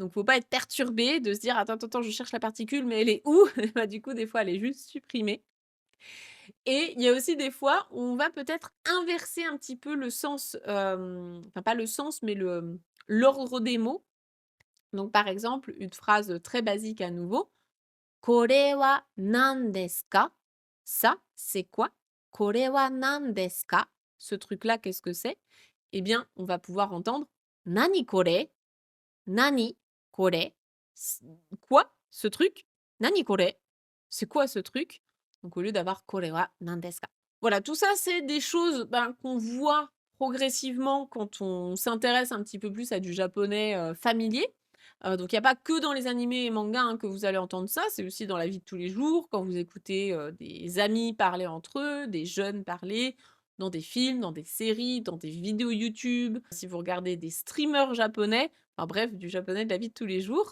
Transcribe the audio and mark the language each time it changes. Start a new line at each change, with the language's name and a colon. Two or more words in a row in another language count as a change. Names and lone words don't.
French: Donc faut pas être perturbé de se dire: «Attends, attends, attends, je cherche la particule, mais elle est où?» Bah, du coup, des fois, elle est juste supprimée et il y a aussi des fois où on va peut-être inverser un petit peu le sens, enfin pas le sens, mais l'ordre des mots. Donc par exemple, une phrase, très basique à nouveau:
Japanese: «これは何ですか?»
French: Ça, c'est quoi?
Japanese: «これは何ですか?»
French: Ce truc-là, qu'est-ce que c'est? Eh bien, on va pouvoir entendre:
Japanese: «何これ?» «何これ?»
French: C quoi ce truc?
Japanese: «何これ?»
French: C'est quoi ce truc? Donc au lieu d'avoir
Japanese: «これは何ですか?»
French: Voilà, tout ça, c'est des choses, ben, qu'on voit progressivement quand on s'intéresse un petit peu plus à du japonais, familier. Donc il y a pas que dans les animés et mangas, hein, que vous allez entendre ça, c'est aussi dans la vie de tous les jours, quand vous écoutez, des amis parler entre eux, des jeunes parler, dans des films, dans des séries, dans des vidéos YouTube, si vous regardez des streamers japonais, enfin bref, du japonais de la vie de tous les jours.